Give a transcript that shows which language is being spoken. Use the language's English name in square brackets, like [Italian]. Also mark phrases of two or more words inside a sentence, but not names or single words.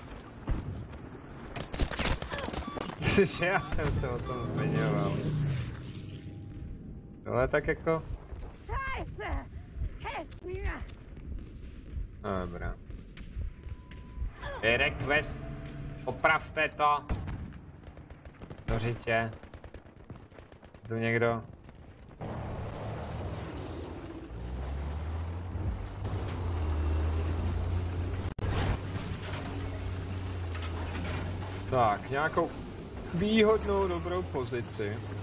[Czech] Já jsem se o tom zmiňoval. Ale tak jako... [German] Scheiße! Helft mir! [Czech] Dobrá. Request. Opravte to. Dořitě. Tu někdo? Tak, nějakou výhodnou dobrou pozici.